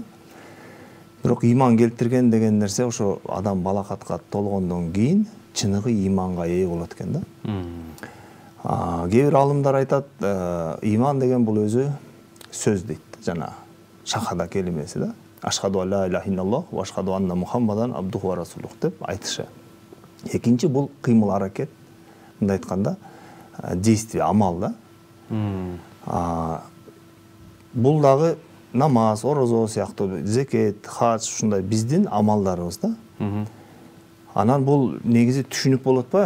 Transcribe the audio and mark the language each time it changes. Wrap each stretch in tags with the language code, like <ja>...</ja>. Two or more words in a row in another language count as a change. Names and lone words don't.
<ky>Бирок иман келтирген деген нерсе ошо адам балакатка толгондон кийин чыныгы иманга ээ болот экен да. Кээ бир аалымдар айтат, иман деген бул өзү сөз дейт, жана шахада келимеси да.</ky> <ar>أشهد أن لا إله إلا الله وأشهد أن محمدا عبده ورسوله</ar> <ky>деп айтышы. Экинчи бул кыймыл аракет, мындай айтканда, действие, амал да. Бул дагы намаз, орозо сыяктуу, зекет, хадж ушундай биздин амалдарыбыз да. Анан бул негизи түшүнүк болот атпайбы?</ky>